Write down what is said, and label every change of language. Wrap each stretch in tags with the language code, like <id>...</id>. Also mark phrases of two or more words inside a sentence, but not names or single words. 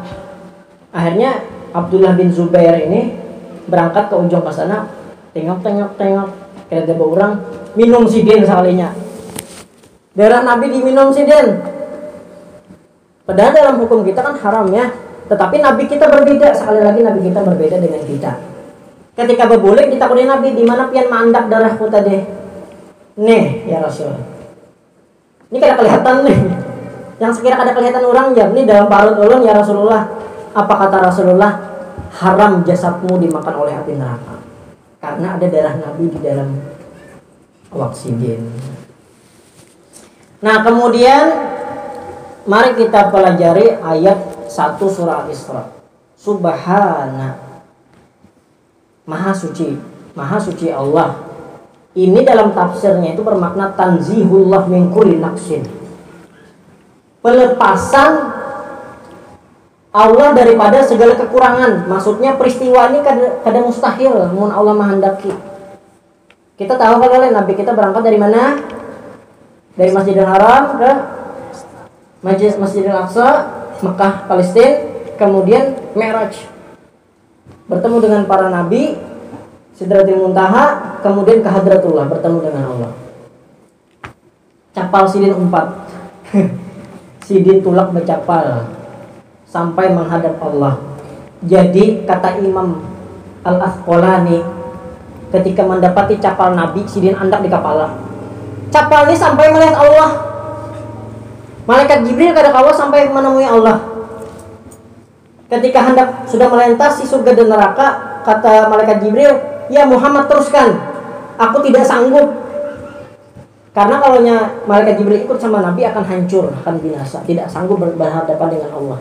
<id>Akhirnya Abdullah bin Zubair ini berangkat ke ujung ke sana, tengok, kayak ada orang minum sidin sekalinya. Darah Nabi diminum sidin. Padahal dalam hukum kita kan haram ya. Tetapi Nabi kita berbeda. Sekali lagi Nabi kita berbeda dengan kita.</id> <bjn>Ketika berboleh ditakuni Nabi, di mana pian mandak darahku tadi? Nih ya Rasul. Ini kada kelihatan nih. Yang sekira kada kelihatan orang ya, ini dalam parut ulun ya Rasulullah.</bjn> <id>Apa kata Rasulullah? Haram jasadmu dimakan oleh api neraka. Karena ada darah Nabi di dalam waksidin. Nah, kemudian mari kita pelajari ayat 1 surah Al-Isra. Subhana, Maha suci Allah Ini dalam tafsirnya itu bermakna</id> <ar>tanzihullah min kulli naqsin.</ar> <id>Pelepasan Allah daripada segala kekurangan.</id> <bjn>Maksudnya peristiwa ini kada mustahil mun Allah menghendaki.</bjn> <id>Kita tahu kalian Nabi kita berangkat dari mana? Dari Masjidil Haram ke Masjidil Aqsa, Mekah, Palestina, kemudian Mi'raj. Bertemu dengan para nabi, Sidratil Muntaha, kemudian ke Hadratullah, bertemu dengan Allah.</id> <bjn>Capal sidin 4. Sidin tulak bercapal sampai menghadap Allah.</bjn> <id>Jadi kata Imam Al-Asqalani, ketika mendapati capal Nabi,</id> <bjn>sidin andak</bjn> <id>di kepala. Capal ini sampai melihat Allah. Malaikat Jibril</id> <bjn>kada kawa</bjn> <id>sampai menemui Allah. Ketika hendak sudah melintasi surga dan neraka, kata malaikat Jibril, "Ya Muhammad, teruskan. Aku tidak sanggup." Karena kalau malaikat Jibril ikut sama Nabi akan hancur, akan binasa, tidak sanggup berhadapan dengan Allah.</id>